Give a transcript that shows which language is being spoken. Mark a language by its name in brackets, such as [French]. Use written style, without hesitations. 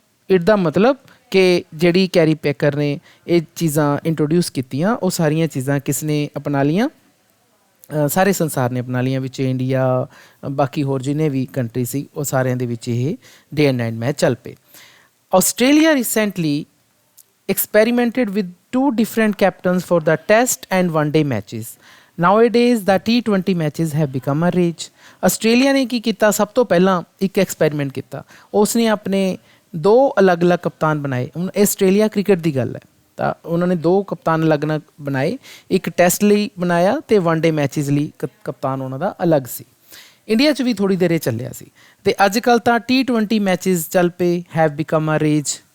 [Punjabi] It ਦਾ ਮਤਲਬ ਕਿ ਜਿਹੜੀ ਕੈਰੀ ਪੈਕਰ ਨੇ ਇਹ ਚੀਜ਼ਾਂ ਇੰਟਰੋਡਿਊਸ ਕੀਤੀਆਂ ਉਹ ਸਾਰੀਆਂ ਚੀਜ਼ਾਂ ਕਿਸ ਨੇ ਅਪਣਾ ਲਈਆਂ? ਸਾਰੇ ਸੰਸਾਰ ਨੇ ਅਪਣਾ ਲਈਆਂ, ਵਿੱਚ ਇੰਡੀਆ ਬਾਕੀ ਹੋਰ ਜਿੰਨੇ ਵੀ ਕੰਟਰੀ ਸੀ ਉਹ ਸਾਰਿਆਂ ਦੇ ਵਿੱਚ ਇਹ ਡੇ ਐਂਡ ਨਾਈਟ ਮੈਚ ਚੱਲ ਪਏ। [English] Australia recently experimented with 2 different captains for the test and one day matches. Nowadays the T20 matches have become a rage. [Punjabi] Australia ਨੇ ਕੀ ਕੀਤਾ, ਸਭ ਤੋਂ ਪਹਿਲਾਂ ਇੱਕ ਐਕਸਪੈਰੀਮੈਂਟ ਕੀਤਾ, ਉਸਨੇ ਆਪਣੇ 2 ਅਲੱਗ-ਅਲੱਗ ਕਪਤਾਨ ਬਣਾਏ। ਹੁਣ ਆਸਟ੍ਰੇਲੀਆ ਕ੍ਰਿਕਟ ਦੀ ਗੱਲ ਹੈ, ਤਾਂ ਉਹਨਾਂ ਨੇ 2 ਕਪਤਾਨ ਅਲੱਗ-ਅਲੱਗ ਬਣਾਏ, ਇੱਕ ਟੈਸਟ ਲਈ ਬਣਾਇਆ ਅਤੇ ਵਨਡੇ ਮੈਚਿਸ ਲਈ ਕਪਤਾਨ ਉਹਨਾਂ ਦਾ ਅਲੱਗ ਸੀ। ਇੰਡੀਆ 'ਚ ਵੀ ਥੋੜ੍ਹੀ ਦੇਰ ਇਹ ਚੱਲਿਆ ਸੀ, ਅਤੇ ਅੱਜ ਕੱਲ੍ਹ ਤਾਂ T20 ਮੈਚਿਸ ਚੱਲ ਪਏ, [English] Have become a rage.